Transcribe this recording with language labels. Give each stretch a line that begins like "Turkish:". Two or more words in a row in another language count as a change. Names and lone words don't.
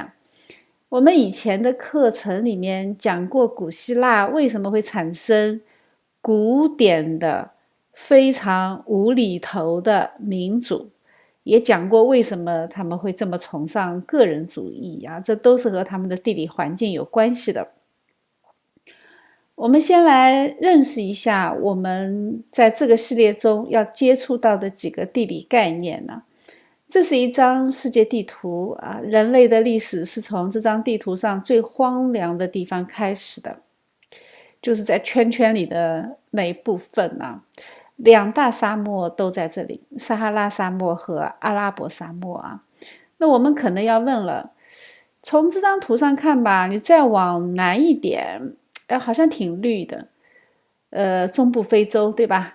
Chinese: 我們以前的課程裡面講過古希臘為什麼會產生古典的非常無厘頭的民主，也講過為什麼他們會這麼崇尚個人主義啊，這都是和他們的地理環境有關係的。我們先來認識一下我們在這個系列中要接觸到的幾個地理概念呢。這是一張世界地圖啊，人類的歷史是從這張地圖上最荒涼的地方開始的，就是在圈圈裡的那一部分啊。2大沙漠都在這裡，撒哈拉沙漠和阿拉伯沙漠啊。那我們可能要問了，從這張圖上看吧，你再往南一點，好像挺綠的，中部非洲，对吧？